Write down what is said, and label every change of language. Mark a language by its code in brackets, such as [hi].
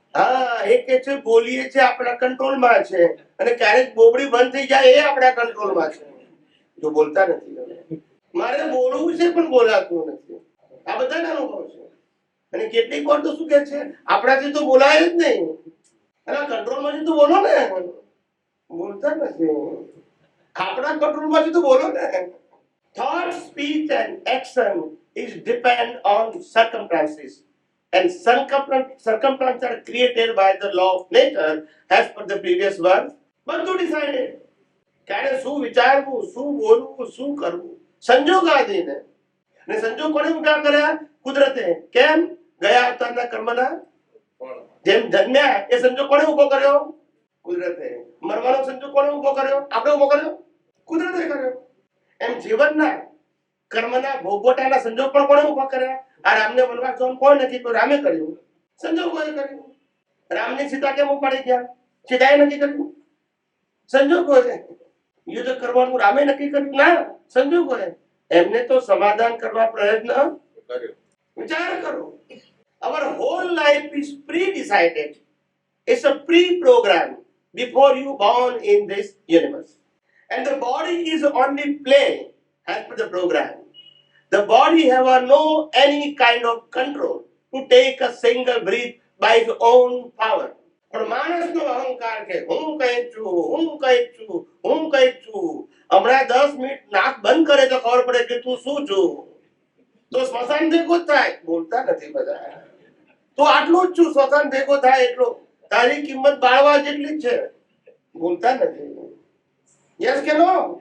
[gu] હા, એ કે છે બોલીએ છે આપણા કંટ્રોલમાં છે, અને ક્યારેક બોબડી બંધ થઈ જાય એ આપણા કંટ્રોલમાં છે. જો બોલતા નથી. મારે બોલવું છે પણ બોલાતું નથી. આ બધાના અનુભવ છે. અને કેટલીક વાર તો શું કે છે, આપણાથી તો બોલાય જ નહીં, અને કંટ્રોલમાંથી તો બોલો ને. બોલતા નથી. આપણા કંટ્રોલમાંથી તો બોલો ને. [en] Thought, speech and action is depend on circumstances. and circumstances are created by the law of nature as per the previous verse. [gu] બધું ડિસાઇડેડ. ક્યારે શું વિચારવું, શું બોલવું, શું કરવું, સંજોગાધીને. અને સંજોગ કોણે ઉભા કર્યા? કુદરતે. કેમ? ગયા અવતારના કર્મના જેમ જન્મ્યા એ સંજોગ કોણે ઉભો કર્યો? કુદરતે. મરવાનો સંજોગ કોણે ઉભો કર્યો? આપણે ઉભો કર્યો? કુદરતે કર્યો. એમ જીવનના કર્મના ભોગવટાના સંજોગ પણ કોણે ઉભા કર્યા? આ રામને વનવાસ જવાનું કોણ નક્કી કર્યું? રામે કર્યું. સંજોગોએ કર્યું. રામની સીતા કેમ ઉપાડી ગયા? સીતાએ નક્કી કર્યું? સંજોગોએ. યુદ્ધ કરવાનું રામે નક્કી કર્યું? ના, સંજોગોએ. એમને તો સમાધાન કરવા પ્રયત્ન કર્યો. વિચાર કરો. [en] Our whole life is pre-decided. It's a pre-program before you born in this universe. And the body is only playing as per the program. The body have no any kind of control to take a single breath by its own power. [gu] પણ માણસનો અહંકાર કે હું કઈ છું, હું કઈ છું, હું કઈ છું. હમણાં 10 મિનિટ નાક બંધ કરે તો ખબર પડે કે તું શું છું. તો સ્મશાન ભેગો થાય. બોલતા નથી બધા. તો આટલું જ છું, સ્મશાન ભેગો થાય એટલો. તારી કિંમત બાળવા જેટલી જ છે. બોલતા નથી. યસ કે નો?